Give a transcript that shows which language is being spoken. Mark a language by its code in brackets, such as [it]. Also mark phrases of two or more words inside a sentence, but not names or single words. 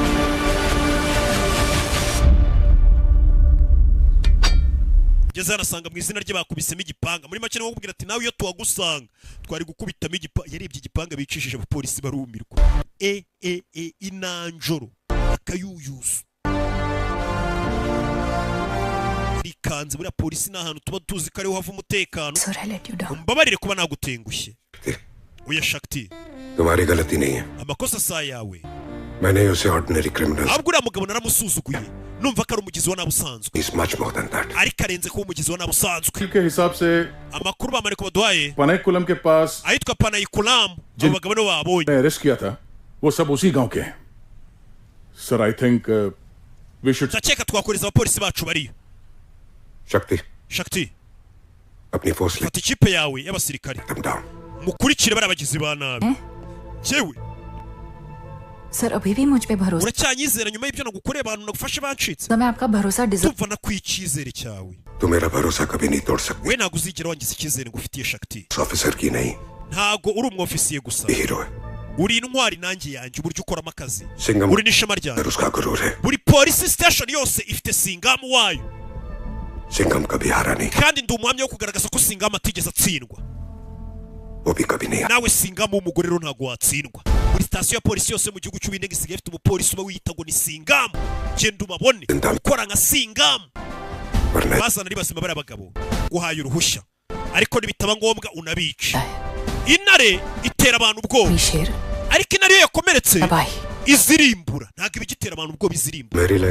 [rw] ngeze arasanga mu izina rye bakubisemo igipanga muri make niwo kubwira ati nawe iyo tuwagusanga twari gukubitamo igipanga yarebye igipanga bicishije abapolisi barumirwa inanjoro akayuyuzu rikanze buriya polisi ni ahantu tuba tuzi ko ariho hava umutekano umbabarire kuba nagutengushye oya shakti [hi] तुम्हारी गलती नहीं है [rw] amakosa saa yawe [hi] मैंने उसे [en] ordinary criminal [rw] ahubwo uriya mugabo naramusuzuguye numva ko ari umugizi wa nabi usanzwe [en] He's much more than that [rw] ariko arenze kuba umugizi wa nabi usanzwe [hi] के हिसाब से [rw] amakuru bamariko baduhaye [hi] पनाइकुलम के पास [rw] ahitwa Panayikulam abo bagabo nibo babonye [hi] अरेस्ट किया था वो सब उसी गांव के हैं सर [en] I think we should [rw] ndakeka twakoreza abapolisi bacu bariyo shakti [hi] अपनी फोर्स [rw] fata ikipe yawe y'abasirikare mukurikire bari abagizi ba nabi jewe [hi] सर अभी भी मुझ पे भरोसा [rw] uracyanyizera nyuma y'ibyo nagukoreye abantu nagufashe bancitse [hi] तो मैं आपका भरोसा डिजर्व [rw] tumva nakwicizere cyawe [hi] तू मेरा भरोसा कभी नहीं तोड़ सकती [rw] we ntabwo uzigera wangiza icyizere ngufitiye shakti [hi] ऑफिसर की नहीं [rw] ntabwo uri umwofisiye gusa [hi] हीरो है [rw] uri intwari nanjye yanjye uburyo ukoramo akazi [hi] सिंगम [rw] uri n'ishema ryanjye [hi] उसका गुरूर है [rw] buri polisi station yose ifite singamu wayo [hi] सिंगम कभी हारा नहीं [rw] kandi ndi umuhamya wo kugaragaza ko singamu atigeze atsindwa [hi] वो भी कभी नहीं [rw] nawe singamu w'umugore rero ntabwo watsindwa buri sitasiyo ya polisi yose mu gihugu cy'ubindege isigaye ifite umupolisi uba wiyita ngo ni singamu genda ubabone ukora nka singamu bazana ari bazima bari abagabo guhaye uruhushya ariko nibitaba ngombwa unabica. Intare itera abantu ubwoba, ariko intare iyo yakomeretse izirimbura, ntabwo ibigitera abantu ubwoba izirimbura.